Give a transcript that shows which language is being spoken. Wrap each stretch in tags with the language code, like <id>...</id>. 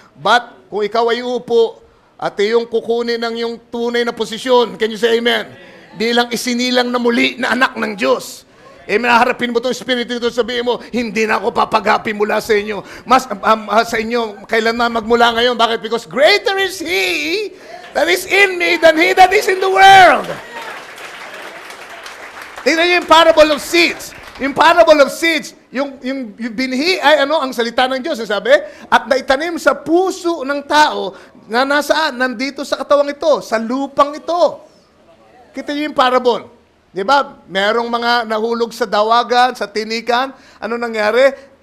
<tl>But, kung ikaw ay uupo at iyong kukunin ng iyong tunay na posisyon,</tl> <en>can you say amen?</en> <tl>Bilang isinilang na muli na anak ng Diyos. Amen, harapin mo itong espiritu ito, sabihin mo, hindi na ako papagapi mula sa inyo. Mas sa inyo, kailan na magmula ngayon? Bakit?</tl> <en>Because greater is He that is in me than he that is in the world.</en> <tl>Tingnan niyo yung parable of seeds. Yung parable of seeds, yung binhi ay ang salita ng Diyos, sabi, at naitanim sa puso ng tao na nasaan? Nandito sa katawang ito, sa lupang ito. Kita niyo yung parable. Di ba? Merong mga nahulog sa dawagan, sa tinikan. Ano nangyari?</tl>